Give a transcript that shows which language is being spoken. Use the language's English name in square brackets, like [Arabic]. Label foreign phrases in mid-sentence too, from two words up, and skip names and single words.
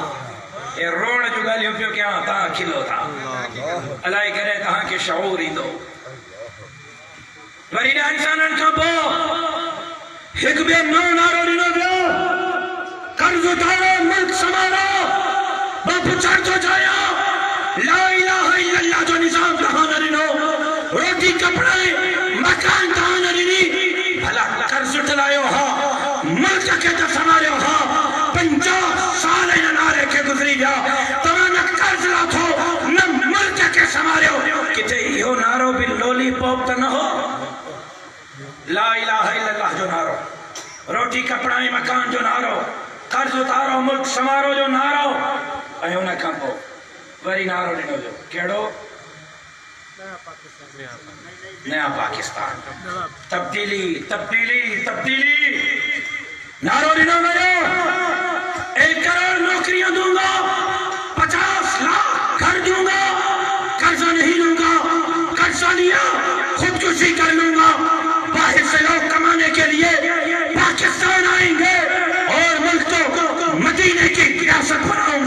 [Sindhi] ये रोण जो ॻाल्हियूं पियो कयां, तव्हां खिलो था। अलाए कॾहिं तव्हांखे शऊर ईंदो। वरी 10 सालनि खां पोइ हिकु ॿियो नओं नारो ॾिनो वियो, कर्ज़ उतारो मुल्क संभालो। मां पुछण थो चाहियां, [Arabic] لا إله إلا الله [Sindhi] जो निज़ाम तव्हां न ॾिनो, रोटी कपड़ा मकान तव्हां न ॾिनी, भला कर्ज़ उठलायो हा, मुल्क खे त संभालियो हा। 50 साल इन नारे खे गुज़री विया, तव्हां न कर्ज़ लाथो न मुल्क खे संभालियो। किथे इहो नारो बि लॉलीपॉप त न हो? [Arabic] لا إله إلا الله [Sindhi] जो नारो, रोटी कपड़ा ऐं मकान जो नारो, कर्ज़ उतारो मुल्क संभालो जो नारो, ऐं उन खां पोइ वरी नारो ॾिनो वियो कहिड़ो? [Urdu] نیا پاکستان، تبدیلی تبدیلی تبدیلی. [Sindhi] नारो ॾिनो वियो, [Urdu] ایک نوکریاں دوں گا، 50 لاکھ گھر دوں گا، قرضہ نہیں لوں گا، قرضہ لیا خودکشی کر لوں گا. باہر سے لوگ کمانے کے لیے پاکستان آئیں گے اور ملک کو مدینے کی ریاست بناؤں گا.